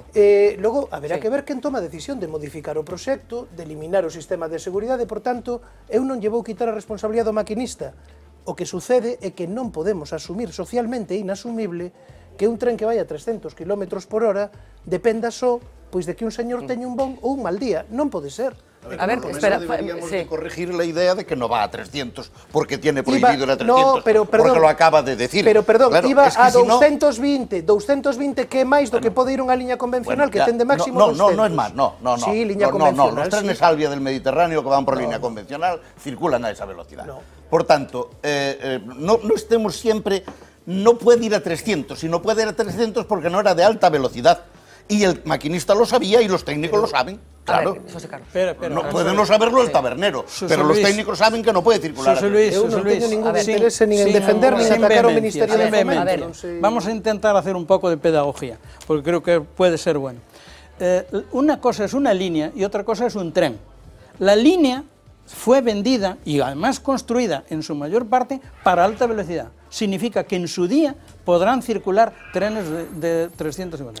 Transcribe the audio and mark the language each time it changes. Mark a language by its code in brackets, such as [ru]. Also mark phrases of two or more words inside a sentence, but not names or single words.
[gl] Logo, haberá que ver quen toma a decisión de modificar o proxecto, de eliminar o sistema de seguridade, por tanto, eu non lle vou quitar a responsabilidade ao maquinista. O que sucede é que non podemos asumir socialmente inasumible que un tren que vai a 300 km por hora dependa só pois de que un señor teña un bon ou un mal día. Non pode ser. [es] A ver, espera, deberíamos de corregir la idea de que no va a 300 porque tiene prohibido ir a 300. No, pero perdón, porque lo acaba de decir. Pero perdón, claro, iba es que a si [gl] 220, 220 que é máis do que pode ir unha liña convencional que ten de máximo 200. [es] No es más, no. [gl] Sí, liña convencional. [es] Los trenes Alvia del Mediterráneo que van por línea convencional circulan a esa velocidad. Por tanto, no estemos siempre, no puede ir a 300, si no puede ir a 300 porque no era de alta velocidad. Y el maquinista lo sabía y los técnicos lo saben. Claro. No puede no saberlo el tabernero, pero los técnicos saben que no puede circular. [gl] Eu non teño ningún interés ni en defender ni en atacar ao Ministerio de Fomento. [es] Vamos a intentar hacer un poco de pedagogía, porque creo que puede ser bueno. Una cosa es una línea y otra cosa es un tren. La línea fue vendida y además construida en su mayor parte para alta velocidad. Significa que en su día podrán circular trenes de 350.